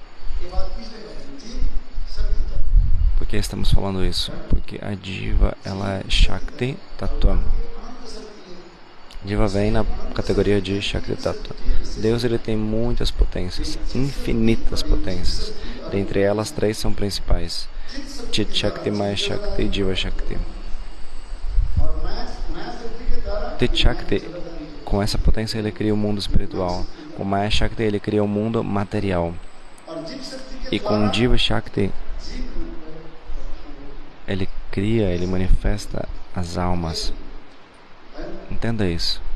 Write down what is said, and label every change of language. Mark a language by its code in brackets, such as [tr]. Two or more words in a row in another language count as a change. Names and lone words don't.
[pt] Por que estamos falando isso? Porque a Jiva ela é [sa] शक्ति तत्त्व. [pt] Jiva vem na categoria de [sa] शक्ति तत्त्व. [pt] Deus ele tem muitas potências, infinitas potências. Dentre elas, 3 são principais: [sa] चित् शक्ति, माया शक्ति [pt] e [sa] जीव शक्ति. चित् शक्ति, [pt] com essa potência ele cria o mundo espiritual. Com [sa] माया शक्ति [pt] ele cria o mundo material. E com [sa] जीव शक्ति [pt] ele manifesta as almas. Entenda isso.